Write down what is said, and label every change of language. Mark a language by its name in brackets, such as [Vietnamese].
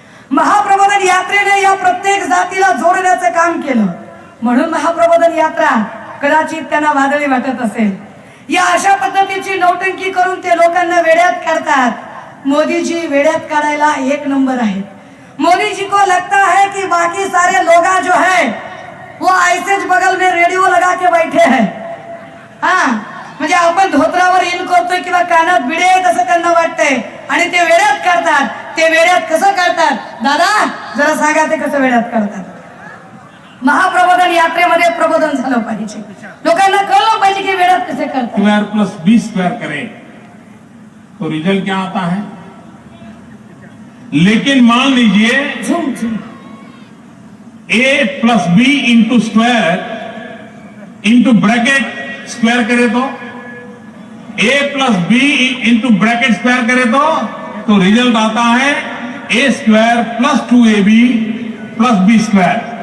[Marathi] महाप्रबोधन यात्रेने या प्रत्येक जातीला जोडण्याचं काम केलं, म्हणून महाप्रबोधन यात्रा कदाचित त्यांना वादळी वाटत असेल. या अशा पद्धतीची नौटंकी करून ते लोकांना वेड्यात काढतात. मोदीजी वेड्यात काढायला एक नंबर आहे. [Hindi] मोदी जी को लगता है कि बाकी सारे लोग जो है वो ऐसे बगल में रेडियो लगा के बैठे हैं. [Marathi] हा म्हणजे आपण धोत्रावर इन करतोय किंवा कानात बिडे तसं त्यांना वाटतंय आणि ते वेड्यात काढतात. ते वेड्यात कसं काढतात दादा जरा सांगा, ते कसं वेड्यात काढतात? महाप्रबोधन यात्रेमध्ये प्रबोधन झालं पाहिजे, लोकांना कळलं पाहिजे की वेड्यात कसे करतात. [Hindi] स्क्वायर प्लस बी स्क्वायर करें तो रिजल्ट क्या आता है? लेकिन मान लीजिए झूम झूम ए plus B into square into bracket square करे तो ए plus B into bracket square करे तो रिजल्ट आता है ए square plus 2ab plus B square.